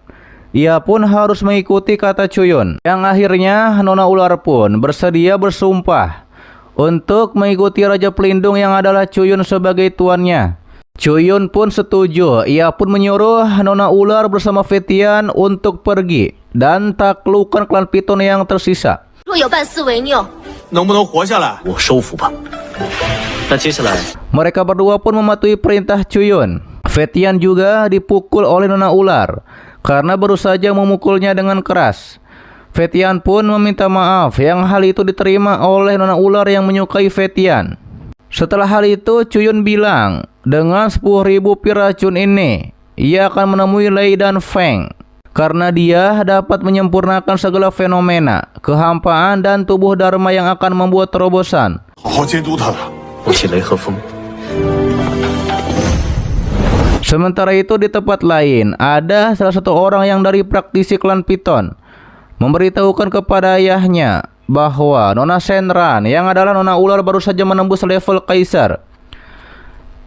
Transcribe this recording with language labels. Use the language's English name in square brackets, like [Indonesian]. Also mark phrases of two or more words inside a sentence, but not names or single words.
[Indonesian] Ia pun harus mengikuti kata Cuyun. Yang akhirnya Nona Ular pun bersedia bersumpah untuk mengikuti Raja Pelindung yang adalah Cuyun sebagai tuannya. Cuyun pun setuju. Ia pun menyuruh Nona Ular bersama Fetian untuk pergi dan taklukkan klan Piton yang tersisa. [Chinese] 若有半丝违拗，能不能活下来？我收服吧。那接下来， [Indonesian] Mereka berdua pun mematuhi perintah Cuyun. Fetian juga dipukul oleh Nona Ular karena baru saja memukulnya dengan keras. Fetian pun meminta maaf yang hal itu diterima oleh Nona Ular yang menyukai Fetian. Setelah hal itu, Cuyun bilang, dengan 10.000 pil racun ini, ia akan menemui Lei dan Feng. Karena dia dapat menyempurnakan segala fenomena, kehampaan dan tubuh Dharma yang akan membuat terobosan. [Chinese] 好好监督他吧。我请雷和风。 [Indonesian] Sementara itu di tempat lain, ada salah satu orang yang dari praktisi klan Piton memberitahukan kepada ayahnya bahwa Nona Shenran yang adalah Nona Ular baru saja menembus level Kaisar.